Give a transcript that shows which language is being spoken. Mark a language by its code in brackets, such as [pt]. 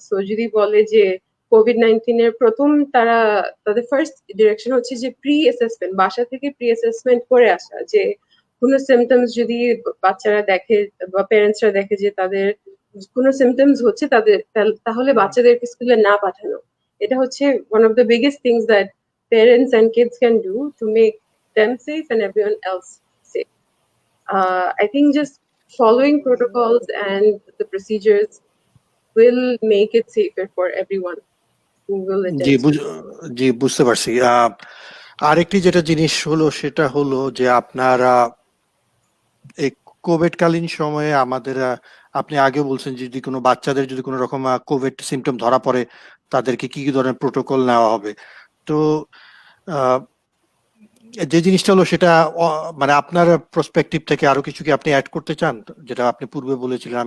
[bn] So যদি বলে যে COVID-19 এর প্রথম তাদের ফার্স্ট ডিরেকশন হচ্ছে যে প্রি অ্যাসেসমেন্ট, বাসা থেকে প্রি অ্যাসেসমেন্ট করে আসা, যে কোনো সিমটমস যদি বাচ্চারা দেখে বা প্যারেন্টসরা দেখে যে তাদের কোনো সিমটমস হচ্ছে তাহলে বাচ্চাদেরকে স্কুলে না পাঠানো। এটা হচ্ছে [en] One of the biggest things that parents and kids can do to make them safe and everyone else safe. I think just following protocols and the procedures will make it safer for everyone who will attend. [bn] জি বুঝতে পারছি। আরেকটি যেটা জিনিস হলো সেটা হলো যে আপনারা এই কোভিড কালীন সময়ে আমাদের আপনি আগে বলছেন যে যদি কোনো বাচ্চাদের যদি কোনো রকম কোভিড সিমটম ধরা পড়ে তাদেরকে কি কি ধরনের প্রোটোকল নেওয়া হবে। তো যে জিনিসটা হলো সেটা মানে আপনার প্রসপেক্টিভ থেকে আরো কিছু কি আপনি অ্যাড করতে চান, যেটা আপনি পূর্বে বলেছিলেন?